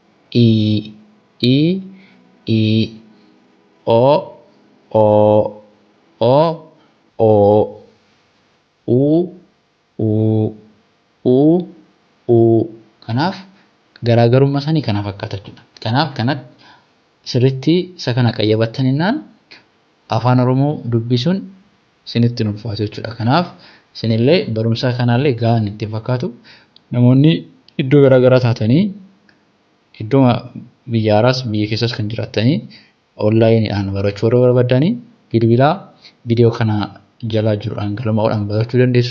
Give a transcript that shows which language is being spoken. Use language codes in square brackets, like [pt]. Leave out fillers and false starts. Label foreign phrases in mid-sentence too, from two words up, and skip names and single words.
[om] I, I, I, O, O, O, O, U, U, U, U. Kanaaf garaagarummaa isaanii kana fakkaata jechuudha. Kanaaf kanatti sirriitti isa kana qayyabattaninnaan afaan Oromoo dubbisuun isinitti ulfaatu jechuudha. Kanaaf isinillee barumsa kanallee gahaan itti fakkaatu namoonni iddoo garaagaraa taatanii iddoo biyya alaas biyya keessas kan jiraatanii onlaayiniidhaan barachuu warra barbaadanii bilbilaa viidiyoo kana jalaa jiruudhaan galmaa'uudhaan barachuu dandeessu.